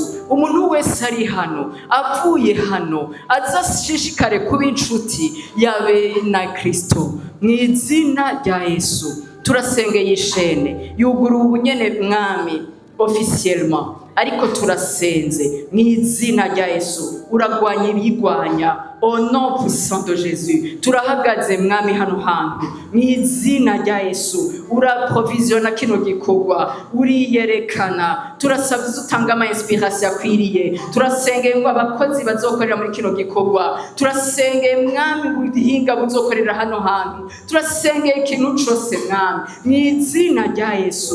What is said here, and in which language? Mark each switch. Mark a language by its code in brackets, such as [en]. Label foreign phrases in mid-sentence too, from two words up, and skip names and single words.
[rn] Umuntu wese ari hano, avuye hano, azashishikare kuba inshuti yabe na Kristo, mu izina rya Yesu. Turasengeye ishene yugura ubunyene Mwami officiellement, ariko turasenze mu izina rya Yesu. Uragwanya ibigwanya [fr] au nom puissant de Jésus. [rn] Turahagaze Mwami hano hantu mu izina rya Yesu. Uraprovisiona kino gikorwa, uriyerekana. Turasabye utanga ama inspiration akwiriye. Turasengeye ngo abakozi bazokorera muri kino gikorwa, turasengeye Mwami buhinga buzokorera hano hantu, turasengeye ikintu cose Mwami mu izina rya Yesu.